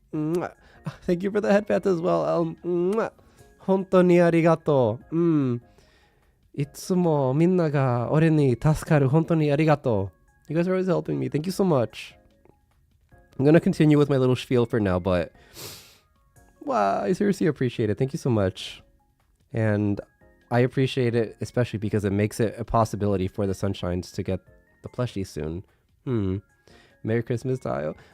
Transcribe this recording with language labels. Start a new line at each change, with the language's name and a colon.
English: Thank you for the headband as well.
Japanese: 本当にありがとう。いつもみんなが俺に助かる。本当にありがとう。
English: You guys are always helping me. Thank you so much. I'm going to continue with my little spiel for now, but wow, I seriously appreciate it. Thank you so much. And I appreciate it especially because it makes it a possibility for the Sunshines to get the plushies soon. Merry Christmas, Tayo.